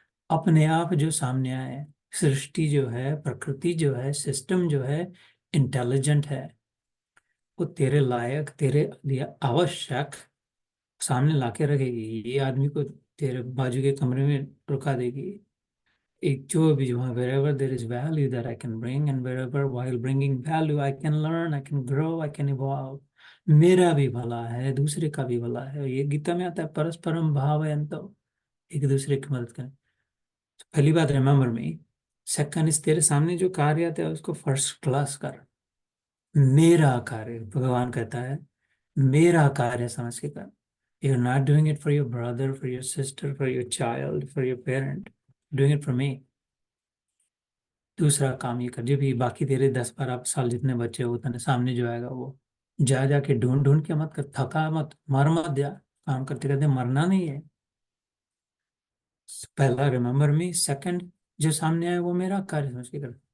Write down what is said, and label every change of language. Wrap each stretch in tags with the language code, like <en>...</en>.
<hi>अपने आप जो सामने आए, सृष्टि जो है, प्रकृति जो है, सिस्टम जो है, इंटेलिजेंट है, वो तेरे लायक, तेरे लिए आवश्यक सामने लाके रखेगी। ये आदमी को तेरे बाजू के कमरे में रुका देगी। एक जो भी वहाँ,</hi> <en>wherever there is value that I can bring, and wherever while bringing value I can learn, I can grow, I can evolve।</en> <hi>मेरा भी भला है, दूसरे का भी भला है, ये गीता में आता है,</hi> <sa>परस्परम भावयन्तो,</sa> <hi>एक दूसरे की मदद करें। तो पहली बात,</hi> <en>Remember me. Second इस,</en> <hi>तेरे सामने जो कार्य आता है उसको फर्स्ट क्लास कर। मेरा कार्य, भगवान कहता है, मेरा कार्य समझ के कर।</hi> <en>You're not doing it for your brother, for your sister, for your child, for your parent, doing it for me।</en> <hi>दूसरा काम ये कर, जो भी बाकी तेरे 10-12 साल जितने बच्चे हो, उतने सामने जो आएगा वो जा जाके ढूंढ ढूंढ के मत कर, थका मत, मर मत जा। काम करते करते मरना नहीं है। पहला</hi> <en>remember me,</en> <hi>सेकंड जो सामने आए वो मेरा कार्य समझ के कर।</hi>